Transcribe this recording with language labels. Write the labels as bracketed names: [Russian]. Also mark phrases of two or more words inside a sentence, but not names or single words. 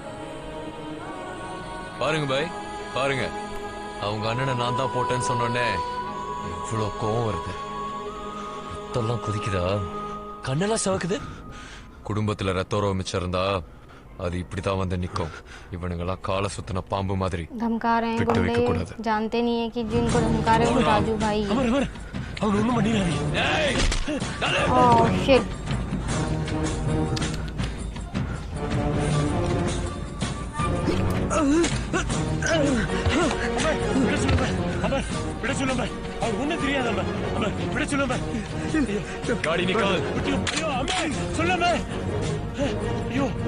[Tamil] பாருங்க பாய், பாருங்க. அவங்க அண்ணனை நான் தான் போட்டேன்னு சொன்னோடனே இவ்வளவு கோவம் வருது. ரத்தம்லாம் குதிக்குதா? கண்ணெல்லாம் சிவக்குது. குடும்பத்துல ரத்தோரம் மிச்சம் இருந்தா அது இப்படிதான் வந்து நிக்கும். இவனுங்கெல்லாம் கால சுத்தின பாம்பு மாதிரி [Hindi] धमका रहे हैं गुंडे, जानते नहीं है कि जिनको धमका रहे हैं वो राजू भाई है। [Tamil] அவன் ஒண்ணும் பண்ணிடாதீங்க. [English] oh shit. [Tamil] விட சொல்லுங்க, அவன் ஒண்ணும் தெரியாதம்மா. விட சொல்லுங்க. [Hindi] गाड़ी निकाल. [Tamil] ஐயோ அம்மா, சொல்லுங்க. ஐயோ